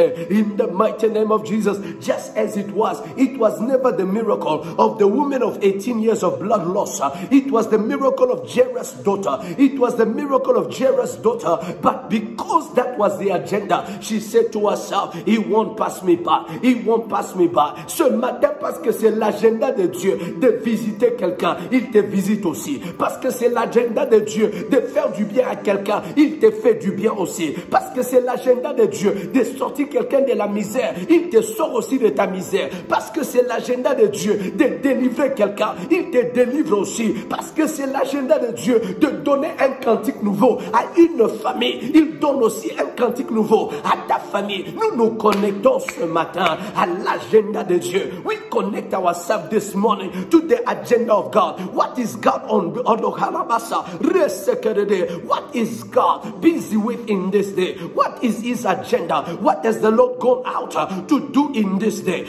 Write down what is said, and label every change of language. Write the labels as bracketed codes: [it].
[en] In the mighty name of Jesus, just as it was never the miracle of the woman of 18 years of blood loss. It was the miracle of Jairus' daughter. It was the miracle of Jairus' daughter. But because that was the agenda, she said to herself, he won't pass me by. He won't pass me by. [fr] Ce matin, parce que c'est l'agenda de Dieu de visiter quelqu'un, il te visite aussi. Parce que c'est l'agenda de Dieu de faire du bien à quelqu'un, il te fait du bien aussi. Parce que c'est l'agenda de Dieu de sortir quelqu'un de la misère, il te sort aussi de ta misère. Parce que c'est l'agenda de Dieu de délivrer quelqu'un, il te délivre aussi. Parce que c'est l'agenda de Dieu de donner un cantique nouveau à une famille, il donne aussi un cantique nouveau à ta famille. Nous nous connectons ce matin à l'agenda de Dieu. [en] We connect ourselves this morning to the agenda of God. What is God on the Harabasa? What is God busy with in this day? What is his agenda? What has the Lord gone out to do in this day?